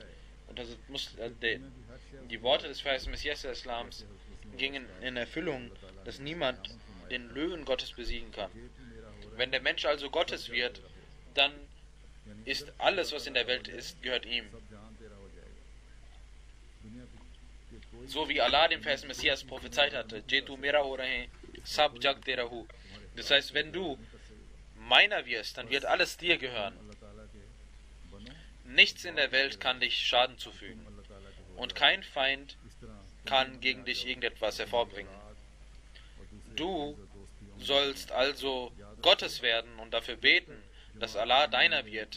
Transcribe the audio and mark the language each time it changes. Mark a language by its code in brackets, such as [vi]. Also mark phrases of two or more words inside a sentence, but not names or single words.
[de] Und die Worte des verheißenen Messias des Islams gingen in Erfüllung, dass niemand den Löwen Gottes besiegen kann. Wenn der Mensch also Gottes wird, dann ist alles, was in der Welt ist, gehört ihm. So wie Allah dem verheißenen Messias prophezeit hatte, [ur] جے تو میرا ہو رہے، سب جگ تیرا ہو. [de] Das heißt, wenn du meiner wirst, dann wird alles dir gehören. Nichts in der Welt kann dich Schaden zufügen. Und kein Feind kann gegen dich irgendetwas hervorbringen. Du sollst also Gottes werden und dafür beten, dass Allah deiner wird.